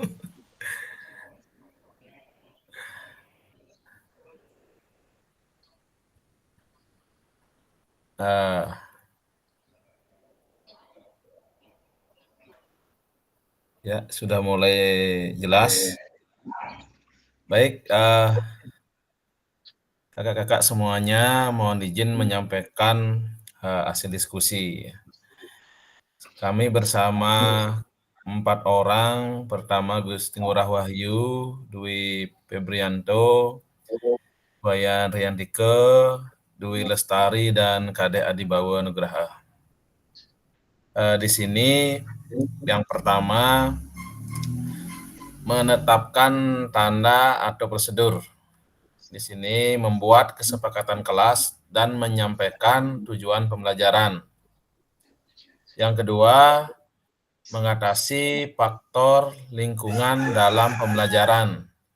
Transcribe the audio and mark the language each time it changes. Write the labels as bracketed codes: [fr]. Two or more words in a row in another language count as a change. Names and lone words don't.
[id] Ya, sudah mulai jelas. Baik, kakak-kakak semuanya mohon izin menyampaikan hasil diskusi. Kami bersama 4 orang, pertama Gusti Ngurah Wahyu, Dwi Febrianto, Wayan Riantike, Dwi Lestari, dan Kadek Adibawa Nugraha. Di sini yang pertama menetapkan tanda atau prosedur. Di sini membuat kesepakatan kelas dan menyampaikan tujuan pembelajaran. Yang kedua, mengatasi faktor lingkungan dalam pembelajaran.